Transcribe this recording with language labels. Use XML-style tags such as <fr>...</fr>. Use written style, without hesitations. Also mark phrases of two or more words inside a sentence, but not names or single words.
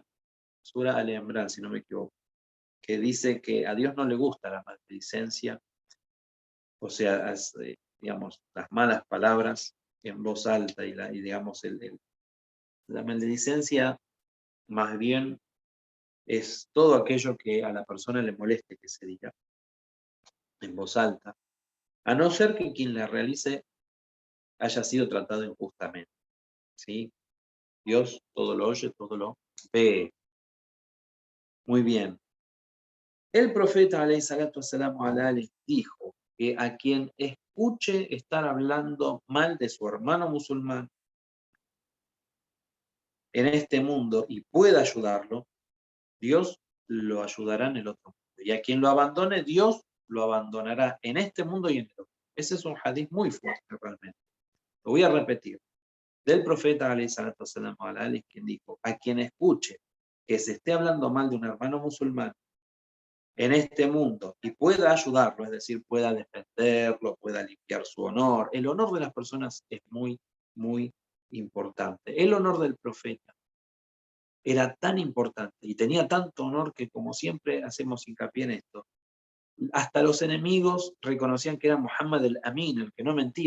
<es>si no me equivoco, que dice que a Dios no le gusta la maledicencia, o sea, digamos, las malas palabras en voz alta y digamos, la maledicencia más bien es todo aquello que a la persona le moleste que se diga en voz alta, a no ser que quien la realice haya sido tratado injustamente, ¿sí? Dios todo lo oye, todo lo ve. Muy bien. El profeta,</es> <ar>عليه الصلاة والسلام على آله,</ar> <es>dijo que a quien escuche estar hablando mal de su hermano musulmán en este mundo y pueda ayudarlo, Dios lo ayudará en el otro mundo. Y a quien lo abandone, Dios lo abandonará en este mundo y en el otro. Ese es un hadith muy fuerte realmente. Lo voy a repetir. Del profeta</es> <ar>عليه الصلاة والسلام على آله,</ar> <es>quien dijo, a quien escuche que se esté hablando mal de un hermano musulmán en este mundo y pueda ayudarlo, es decir, pueda defenderlo, pueda limpiar su honor. El honor de las personas es muy, muy importante. El honor del profeta era tan importante y tenía tanto honor que, como siempre hacemos hincapié en esto, hasta los enemigos reconocían que era Muhammad el-Amin, el que no mentía.</es>